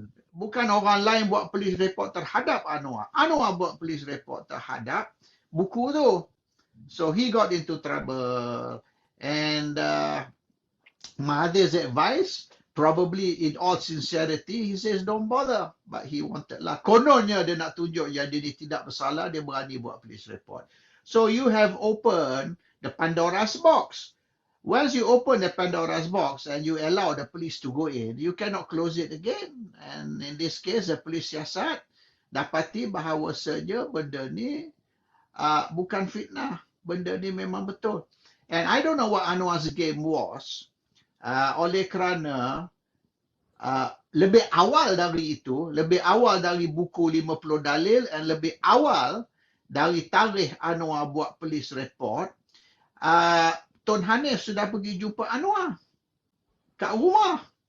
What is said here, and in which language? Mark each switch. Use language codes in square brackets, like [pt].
[ms] Bukan orang lain buat police report terhadap Anwar. Anwar buat police report terhadap buku tu. [en] So he got into trouble. And Mahathir's advice, probably in all sincerity, he says don't bother. But he wanted lah. [ms] Kononnya dia nak tunjuk yang dia tidak bersalah, dia berani buat police report. [en] So you have opened the Pandora's box. Once you open the Pandora's box and you allow the police to go in, you cannot close it again. And in this case, the police [ms] siasat dapati bahawasanya benda ni bukan fitnah. Benda ni memang betul. [en] And I don't know what Anwar's game was. [ms] Oleh kerana lebih awal dari itu, lebih awal dari buku 50 dalil and lebih awal dari tarikh Anwar buat police report, Tun Hanif sudah pergi jumpa Anwar kat rumah.